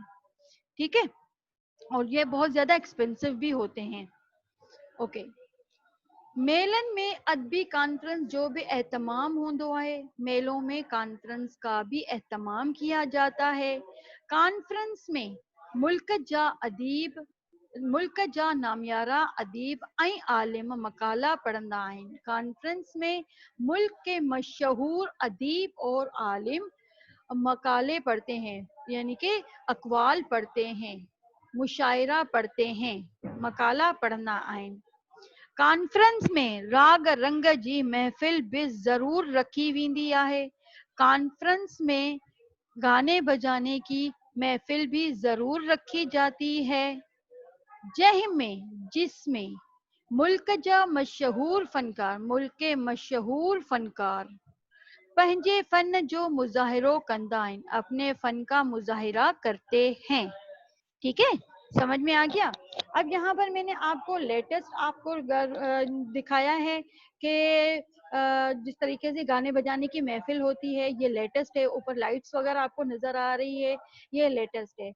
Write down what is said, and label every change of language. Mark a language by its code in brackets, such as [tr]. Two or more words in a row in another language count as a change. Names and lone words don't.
[hi] ठीक है, और ये बहुत ज्यादा एक्सपेंसिव भी होते हैं। ओके, [sd] मेलन में अदबी कॉन्फ्रेंस जो भी एहतमाम होंदो है, [hi] मेलों में कॉन्फ्रेंस का भी एहतमाम किया जाता है। [sd] कॉन्फ्रेंस में मुल्क जा अदीब, मुल्क जा नामियारा अदीब ऐं आलिम मकाला पढ़ंदा आहिनि। [hi] कॉन्फ्रेंस में मुल्क के मशहूर अदीब और आलिम मकाले पढ़ते हैं, यानी कि अकवाल पढ़ते हैं, मुशायरा पढ़ते हैं, [sd] मकाला पढ़ना आहिनि। कॉन्फ्रेंस में राग रंग जी महफ़िल भी ज़रूर रखी वेंदी आहे। [hi] कॉन्फ्रेंस में गाने बजाने की महफ़िल भी ज़रूर रखी जाती है, जिसमें [sd] मुल्क जा मशहूर फ़नकार पंहिंजे फ़न जो मुज़ाहिरो कंदा आहिनि, [hi] अपने फ़न का मुज़ाहिरा करते हैं। ठीक है, समझ में आ गया। अब यहाँ पर मैंने आपको लेटेस्ट आपको दिखाया है कि जिस तरीके से गाने बजाने की महफिल होती है, ये लेटेस्ट है। ऊपर लाइट्स वगैरह आपको नजर आ रही है, ये लेटेस्ट है।